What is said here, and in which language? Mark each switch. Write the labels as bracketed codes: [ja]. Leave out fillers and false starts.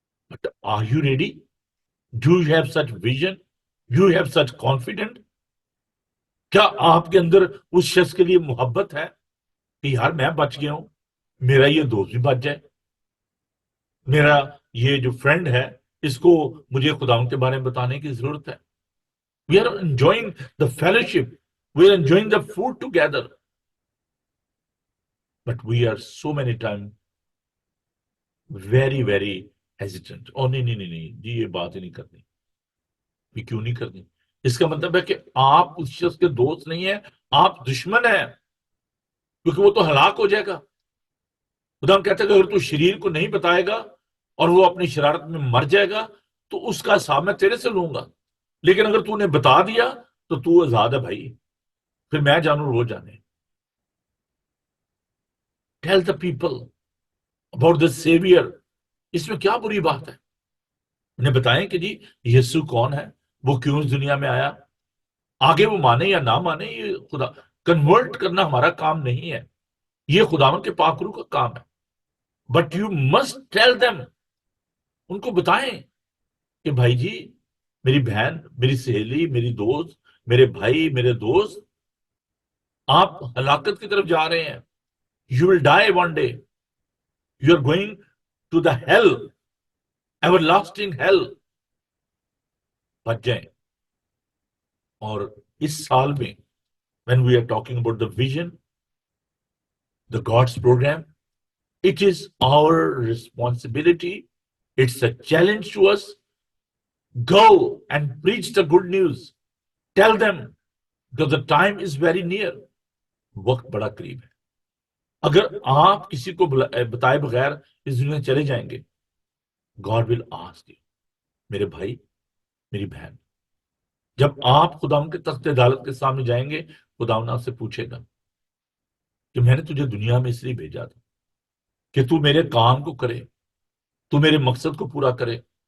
[en] But are you ready? Do you have such vision? Do you have such confident? [ur] کیا آپ کے اندر اس شخص کے لیے محبت ہے کہ یار میں بچ گیا ہوں، میرا یہ دوست بھی بچ جائے، میرا یہ جو فرینڈ ہے اس کو مجھے خدا کے بارے میں بتانے کی ضرورت ہے. [en] We are enjoying the fellowship, we are enjoying the food together, but we are so many time very very hesitant. [ur] او نہیں نہیں نہیں نہیں جی، یہ بات ہی نہیں کرنی. یہ کیوں نہیں کرنی؟ اس کا مطلب ہے کہ آپ اس شخص کے دوست نہیں ہیں، آپ دشمن ہیں، کیونکہ وہ تو ہلاک ہو جائے گا. خدا ہم کہتے ہیں کہ اگر تو شریر کو نہیں بتائے گا اور وہ اپنی شرارت میں مر جائے گا تو اس کا حساب میں تیرے سے لوں گا. لیکن اگر تو نے بتا دیا تو تو آزاد ہے بھائی، پھر میں جانوں وہ جانے. [en] Tell the people about the saviour. [ur] اس میں کیا بری بات ہے؟ انہیں بتائیں کہ جی یسوع کون ہے، وہ کیوں اس دنیا میں آیا. آگے وہ مانے یا نہ مانے، یہ خدا کنورٹ کرنا ہمارا کام نہیں ہے، یہ خداوند کے پاک روح کا کام ہے. [en] but you must tell them, [ur] ان کو بتائیں کہ بھائی جی، میری بہن، میری سہیلی، میری دوست، میرے بھائی، میرے دوست، آپ ہلاکت کی طرف جا رہے ہیں. [en] You will die one day, you are going to the hell, ever lasting hell. [ur] بچ جائیں. اور اس سال میں [en] when we are talking about the vision, the God's program, it is our responsibility, it's a challenge to us. Go and preach the good news. Tell them, because the time is very near. [ur] وقت بڑا قریب ہے. اگر آپ کسی کو بتائے بغیر اس دنیا چلے جائیں گے، [en] God will ask you. [ur] میرے بھائی، میری بہن، جب آپ خدا کے تخت عدالت کے سامنے جائیں گے، خدا آپ سے پوچھے گا کہ میں نے تجھے دنیا میں اس لیے بھیجا تھا کہ تو میرے کام کو کرے، تو میرے مقصد کو پورا کرے.